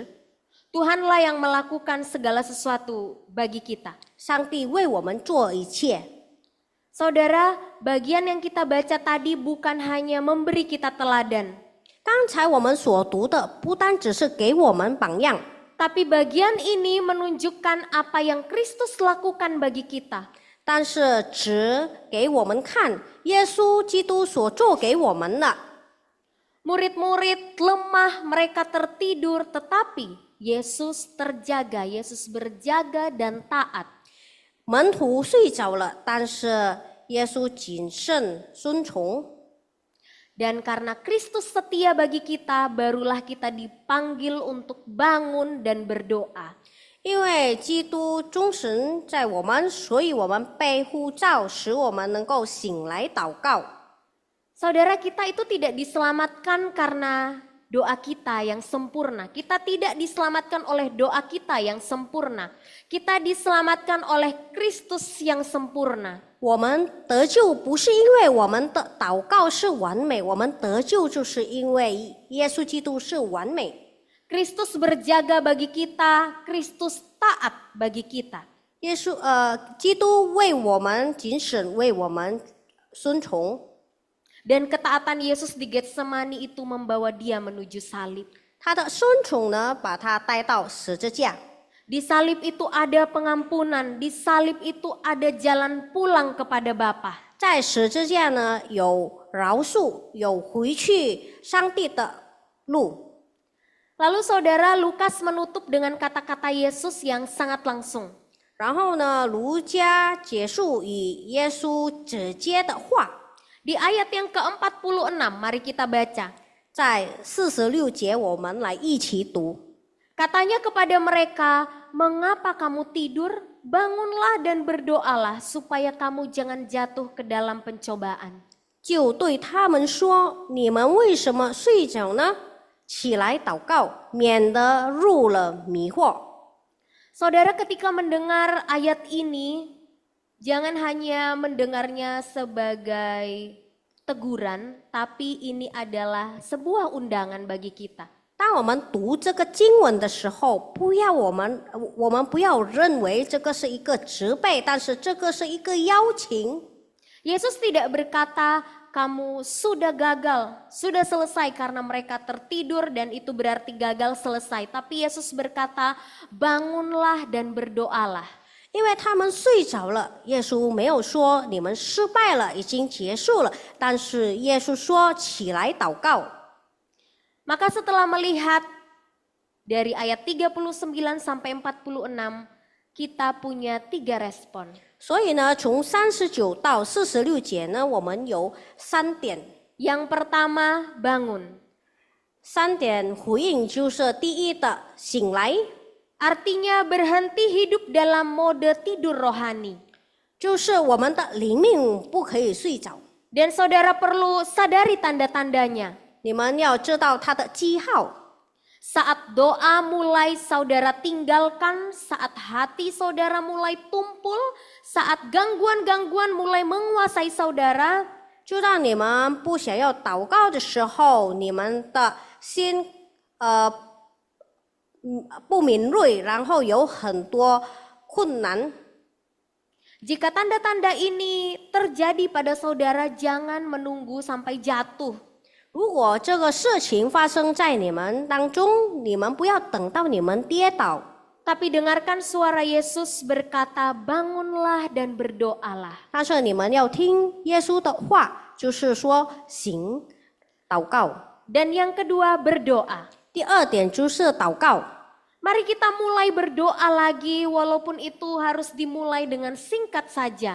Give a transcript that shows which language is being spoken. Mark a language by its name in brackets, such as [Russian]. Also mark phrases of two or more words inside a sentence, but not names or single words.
[Indonesian] Tuhanlah yang melakukan segala sesuatu bagi kita. [Chinese] 上帝为我们做一切。 [Indonesian] Saudara, bagian yang kita baca tadi bukan hanya memberi kita teladan. [Chinese] 刚才我们所读的不单只是给我们榜样， [Indonesian] tapi bagian ini menunjukkan apa yang Kristus lakukan bagi kita. [Chinese] 但是只给我们看耶稣基督所做给我们的。 [Indonesian] Murid-murid lemah, mereka tertidur, tetapi Yesus terjaga, Yesus berjaga dan taat. [Chinese] 门徒睡着了，但是耶稣谨慎遵从。 [Indonesian] Dan karena Kristus setia bagi kita, barulah kita dipanggil untuk bangun dan berdoa. [Chinese] 因为基督忠神在我们，所以我们被呼召，使我们能够醒来祷告。 [Indonesian] Saudara, kita itu tidak diselamatkan karena doa kita yang sempurna. Kita tidak diselamatkan oleh doa kita yang sempurna. Kita diselamatkan oleh Kristus yang sempurna. [Chinese] 我们得救不是因为我们的祷告是完美，我们得救就是因为耶稣基督是完美。 [Indonesian] Kristus berjaga bagi kita, Kristus taat bagi kita. [Chinese] 基督为我们谨慎，为我们遵从。 [Indonesian] Dan ketaatan Yesus di Getsemani itu membawa dia menuju salib. [Chinese] 他的顺从呢，把他带到十字架。 [Indonesian] Di salib itu ada pengampunan, di salib itu ada jalan pulang kepada Bapa. [Chinese] 在十字架呢，有饶恕，有回去上帝的路。 [Indonesian] Lalu saudara, Lukas menutup dengan kata-kata Yesus yang sangat langsung. [Chinese] 然后呢，儒家结束与耶稣直接的话， [Indonesian] Di ayat yang ke-46, mari kita baca. [Chinese] 在46节，我们来一起读。 [Indonesian] Katanya kepada mereka, mengapa kamu tidur? Bangunlah dan berdoalah supaya kamu jangan jatuh ke dalam pencobaan. [Chinese] 就对他们说：“你们为什么睡着呢？起来祷告，免得入了迷惑。” [Indonesian] Saudara, ketika mendengar ayat ini, jangan hanya mendengarnya sebagai teguran, tapi ini adalah sebuah undangan bagi kita. [Chinese] 当我们读这个经文的时候，我们不要认为这个是一个责备，但是这个是一个邀请。 [Indonesian] Yesus tidak berkata, kamu sudah gagal, sudah selesai karena mereka tertidur dan itu berarti gagal selesai. Tapi Yesus berkata, bangunlah dan berdoalah. [Chinese] 因为他们睡着了，耶稣没有说你们失败了，已经结束了，但是耶稣说起来祷告。 [Indonesian] Maka setelah melihat dari ayat 39 sampai 46, kita punya 3 respon. [Chinese] 所以呢，从39到46节呢，我们有3点。 [Indonesian] Yang pertama, bangun. [Chinese] 3 点回应就是第一的醒来， [Indonesian] Artinya berhenti hidup dalam mode tidur rohani. [Chinese] 就是我们的灵命不可以睡着。 [Indonesian] Dan saudara perlu sadari tanda-tandanya. [Chinese] 你们要知道它的记号。 [Indonesian] Saat doa mulai saudara tinggalkan, saat hati saudara mulai tumpul, saat gangguan-gangguan mulai menguasai saudara, [Chinese] 就让你们不想要祷告的时候，你们的心不敏锐，然后有很多困难。 [Indonesian] jika tanda-tanda ini terjadi pada saudara, jangan menunggu sampai jatuh. [Chinese] 如果这个事情发生在你们当中，你们不要等到你们跌倒， [Indonesian] Tapi dengarkan suara Yesus berkata, bangunlah dan berdoalah. [Chinese] 但是你们要听耶稣的话，就是说行祷告。 [Indonesian] Dan yang kedua, berdoa. [Chinese] 第二点就是祷告。 [Indonesian] Mari kita mulai berdoa lagi, walaupun itu harus dimulai dengan singkat saja.